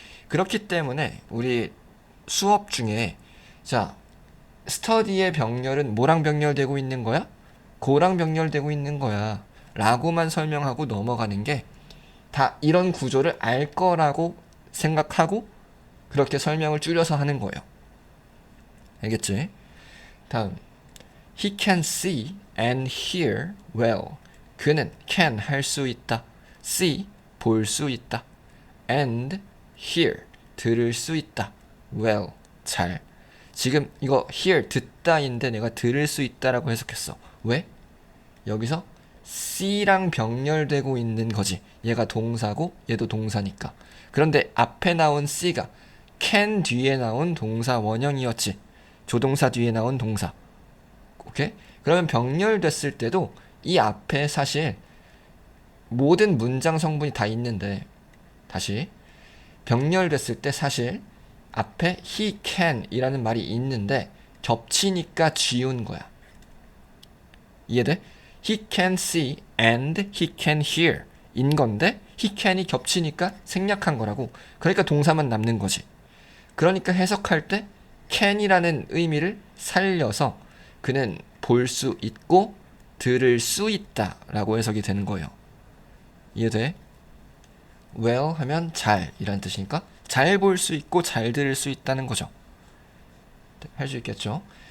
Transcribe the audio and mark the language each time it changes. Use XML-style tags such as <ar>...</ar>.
<ko>그렇기 때문에 우리 수업 중에 자, study의 병렬은 뭐랑 병렬되고 있는 거야? go랑 병렬되고 있는 거야 라고만 설명하고 넘어가는 게 다 이런 구조를 알 거라고 생각하고 그렇게 설명을 줄여서 하는 거예요. 알겠지?</ko> <en>다음, he can see and hear well.</en> <ko>그는 can 할 수 있다, see 볼 수 있다, and hear 들을 수 있다, well 잘. 지금 이거 hear 듣다인데 내가 들을 수 있다라고 해석했어. 왜? 여기서 C랑 병렬되고 있는 거지. 얘가 동사고 얘도 동사니까. 그런데 앞에 나온 C가 can 뒤에 나온 동사 원형이었지. 조동사 뒤에 나온 동사. 오케이? 그러면 병렬됐을 때도 이 앞에 사실 모든 문장 성분이 다 있는데, 다시 병렬됐을 때 사실 앞에 he can 이라는 말이 있는데 겹치니까 지운 거야. 이해돼?</ko> <en>he can see and he can hear</en> <ko>인 건데</ko> <en>he can이</en> <ko>겹치니까 생략한 거라고. 그러니까 동사만 남는 거지. 그러니까 해석할 때 can이라는 의미를 살려서 그는 볼 수 있고 들을 수 있다 라고 해석이 되는 거예요. 이해돼? well 하면 잘 이라는 뜻이니까 잘 볼 수 있고 잘 들을 수 있다는 거죠. 할 수 있겠죠?</ko>